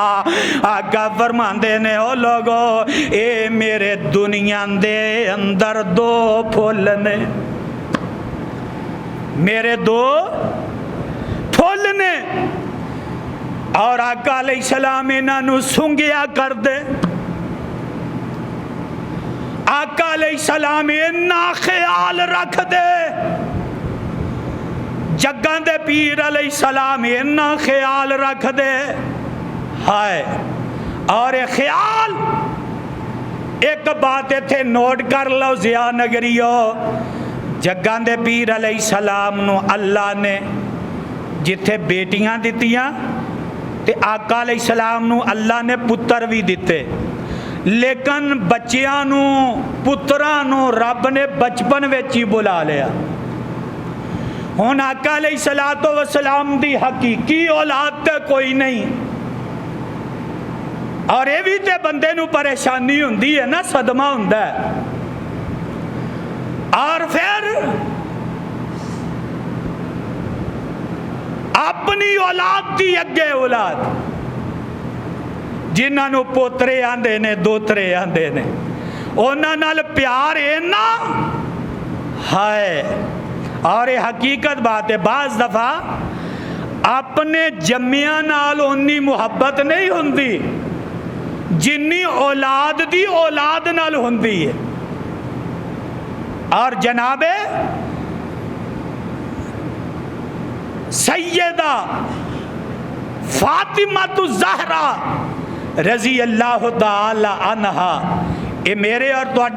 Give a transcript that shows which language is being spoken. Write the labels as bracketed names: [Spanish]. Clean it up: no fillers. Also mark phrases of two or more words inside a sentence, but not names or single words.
[Punjabi] آقا فرماندے نے او لوگو اے میرے دنیا دے اندر دو پھول نے، میرے دو پھول نے، اور آقا [Arabic] علیہ السلام [Punjabi] انہاں نو سنگیا کر دے۔ آقا [Arabic] علیہ السلام [Punjabi] انہاں خیال رکھ دے، جگاں دے پیر [Arabic] علیہ السلام [Punjabi] انہاں خیال رکھ دے ہائے۔ اور یہ خیال ایک بات تھے نوٹ کر لو ضیاء نگریو، جگاں دے پیر [Arabic] علیہ السلام [Punjabi] نو اللہ نے جتھے بیٹیاں دیتیاں تے آقا [Arabic] علیہ السلام [Punjabi] نو اللہ نے پتر بھی دیتے، لیکن بچیاں نو پتراں نو رب نے بچپن وچ ہی بلا لیا۔ ہن آقا [Arabic] علیہ السلام [Punjabi] دی حقیقی اولاد تے کوئی نہیں، اور یہ بھی تے بندے نو پریشانی ہوندی ہے نا، صدمہ ہوندا ہے۔ اور پھر اپنی اولاد دی اگے اولاد جنہاں نو پوترے آندے نے دوترے آندے نے، انہاں نال پیار اینا ہائے۔ اور یہ حقیقت بات ہے، بعض دفعہ اپنے جمیاں نال انی محبت نہیں ہوندی جنی اولاد دی اولاد نال ہوندی ہے۔ اور جناب سیدہ فاطمہ الزہرا [Arabic] رضی اللہ تعالی عنہا، [Punjabi] اے میرے اور تواڈے